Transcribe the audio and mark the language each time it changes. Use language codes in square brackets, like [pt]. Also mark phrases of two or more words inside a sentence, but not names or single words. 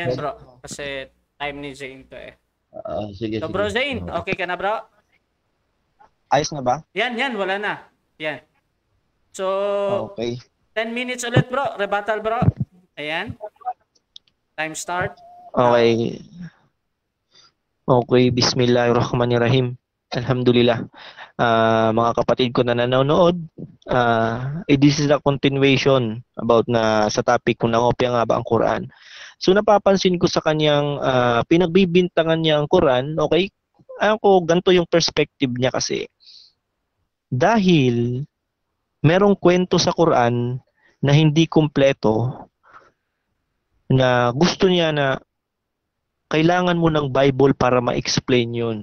[tl] yan, pwede. bro. Kasi time ni Zane to eh. Sige, So, bro Zane, okay ka na, bro? Ayos na ba? Yan, wala na. Yan. So, Okay. [en] 10 minutes [tl] ulit bro. Rebuttal bro. Ayan. [en] Time start. [tl] Okay. [ar] Okay, بسم الله الرحمن الرحيم. الحمد لله. [tl] Mga kapatid ko na nanonood, [en] this is a continuation about [tl] na sa topic kung nangopya nga ba ang Quran. So napapansin ko sa kanyang pinagbibintangan niya ang Quran, okay? Ako, ganito yung perspective niya kasi. Dahil merong kwento sa Quran na hindi kumpleto, na gusto niya na kailangan mo ng Bible para ma-explain yun.